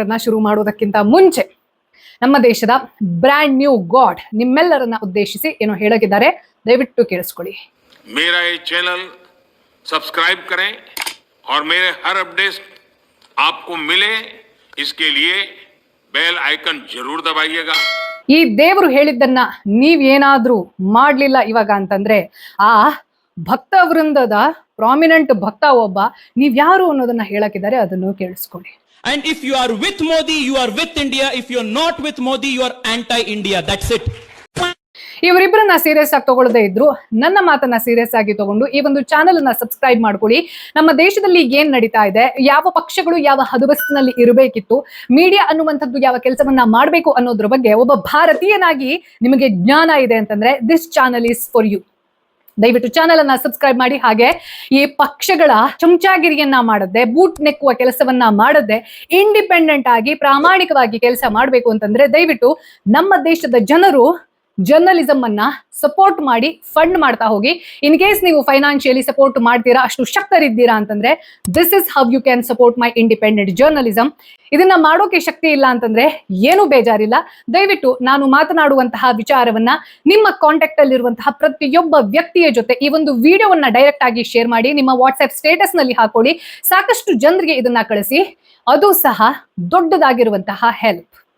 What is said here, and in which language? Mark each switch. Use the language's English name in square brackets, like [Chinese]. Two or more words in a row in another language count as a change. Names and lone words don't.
[Kannada] ಅನ್ನ ಶುರು ಮಾಡೋದಕ್ಕಿಂತ ಮುಂಚೆ ನಮ್ಮ ದೇಶದ [English] brand new god [Kannada] ನಿಮ್ಮೆಲ್ಲರನ್ನ ಉದ್ದೇಶಿಸಿ ಏನೋ ಹೇಳಗಿದ್ದಾರೆ, ದಯವಿಟ್ಟು ಕೇಳಿಸ್ಕೊಳ್ಳಿ. [Hindi] मेरा ये चैनल सब्सक्राइब करें और मेरे हर अपडेट आपको मिले, इसके लिए [English] bell icon [Hindi] जरूर दबाइएगा. [Kannada] ಈ ದೇವರು ಹೇಳಿದ್ದನ್ನ ನೀವೇನಾದ್ರೂ ಮಾಡ್ಲಿಲ್ಲ ಇವಾಗ ಅಂತಂದ್ರೆ ಆ ಭಕ್ತ ವೃಂದದ ಪ್ರಾಮಿನೆಂಟ್ ಭಕ್ತ ಒಬ್ಬ ನೀವ್ ಯಾರು ಅನ್ನೋದನ್ನ ಹೇಳಕ್ಕಿದ್ದಾರೆ, ಅದನ್ನು ಕೇಳಿಸ್ಕೊಳ್ಳಿ. [English] And if you are with Modi, you are with India. If you are not with Modi, you are anti-India. That's it. [Kannada] ಇವರಿಬ್ಬರನ್ನ ಸೀರಿಯಸ್ ಆಗಿ ತಗೊಳ್ಳದೇ ಇದ್ರು ನನ್ನ ಮಾತನ್ನ ಸೀರಿಯಸ್ ಆಗಿ ತಗೊಂಡು ಈ ಒಂದು ಚಾನೆಲ್ ಅನ್ನ ಸಬ್ಸ್ಕ್ರೈಬ್ ಮಾಡ್ಕೊಳ್ಳಿ. ನಮ್ಮ ದೇಶದಲ್ಲಿ ಏನ್ ನಡೀತಾ ಇದೆ, ಯಾವ ಪಕ್ಷಗಳು ಯಾವ ಹದಬಸ್ತಿನಲ್ಲಿ ಇರಬೇಕಿತ್ತು, ಮೀಡಿಯಾ ಅನ್ನುವಂಥದ್ದು ಯಾವ ಕೆಲಸವನ್ನ ಮಾಡಬೇಕು ಅನ್ನೋದ್ರ ಬಗ್ಗೆ ಒಬ್ಬ ಭಾರತೀಯನಾಗಿ ನಿಮಗೆ ಜ್ಞಾನ ಇದೆ ಅಂತಂದ್ರೆ [English] this channel is for you. [Kannada] ದಯವಿಟ್ಟು ಚಾನೆಲ್ ಅನ್ನ ಸಬ್ಸ್ಕ್ರೈಬ್ ಮಾಡಿ. ಹಾಗೆ ಈ ಪಕ್ಷಗಳ ಚಮಚಾಗಿರಿಯನ್ನ ಮಾಡದೆ, ಬೂಟ್ ನೆಕ್ಕುವ ಕೆಲಸವನ್ನ ಮಾಡದೆ, ಇಂಡಿಪೆಂಡೆಂಟ್ ಆಗಿ ಪ್ರಾಮಾಣಿಕವಾಗಿ ಕೆಲಸ ಮಾಡಬೇಕು ಅಂತಂದ್ರೆ ದಯವಿಟ್ಟು ನಮ್ಮ ದೇಶದ ಜನರು ಜರ್ನಲಿಸಮ್ ಅನ್ನ ಸಪೋರ್ಟ್ ಮಾಡಿ ಫಂಡ್ ಮಾಡ್ತಾ ಹೋಗಿ. [English] in case [Kannada] ನೀವು [English] financially support [Kannada] ಮಾಡ್ತೀರಾ, ಅಷ್ಟು ಶಕ್ತರಿದ್ದೀರಾ ಅಂತಂದ್ರೆ [English] this is how you can support my independent journalism. [Kannada] ಇದನ್ನ ಮಾಡೋಕೆ ಶಕ್ತಿ ಇಲ್ಲ ಅಂತಂದ್ರೆ ಏನು ಬೇಜಾರಿಲ್ಲ. ದಯವಿಟ್ಟು ನಾನು ಮಾತನಾಡುವಂತಹ ವಿಚಾರವನ್ನ ನಿಮ್ಮ ಕಾಂಟ್ಯಾಕ್ಟ್ ಅಲ್ಲಿರುವಂತಹ ಪ್ರತಿಯೊಬ್ಬ ವ್ಯಕ್ತಿಯ ಜೊತೆ ಈ ಒಂದು ವಿಡಿಯೋವನ್ನ ಡೈರೆಕ್ಟ್ ಆಗಿ ಶೇರ್ ಮಾಡಿ, ನಿಮ್ಮ ವಾಟ್ಸ್ಆಪ್ ಸ್ಟೇಟಸ್ ನಲ್ಲಿ ಹಾಕೊಳ್ಳಿ. ಸಾಕಷ್ಟು ಜನರಿಗೆ ಇದನ್ನ ಕಳಿಸಿ. ಅದು ಸಹ ದೊಡ್ಡದಾಗಿರುವಂತಹ ಹೆಲ್ಪ್.